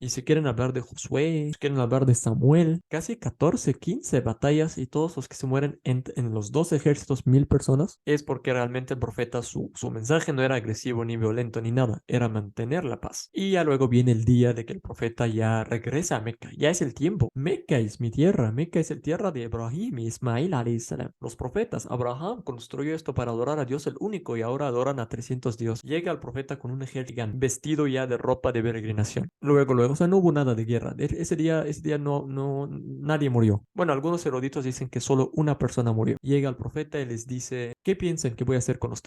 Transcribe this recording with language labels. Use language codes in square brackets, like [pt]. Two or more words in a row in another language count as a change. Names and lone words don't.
[es] Y si quieren hablar de Josué, si quieren hablar de Samuel, casi 14, 15 batallas y todos los que se mueren en los dos ejércitos, 1.000 personas, es porque realmente el profeta, su mensaje no era agresivo ni violento ni nada, era mantener la paz. Y ya luego viene el día de que el profeta ya regresa a Meca, ya es el tiempo. Meca es mi tierra, Meca es el tierra de Ibrahim y Ismail [ar] عليه السلام. [es] Los profetas, Abraham construyó esto para adorar a Dios el único y ahora adoran a 300 dioses. Llega el profeta con un ejército gigante, vestido ya de ropa de peregrinación. Luego, o sea, no hubo nada de guerra. Ese día nadie murió. Bueno, algunos eruditos dicen que solo una persona murió. Llega el profeta y les dice, ¿qué piensan que voy a hacer con usted?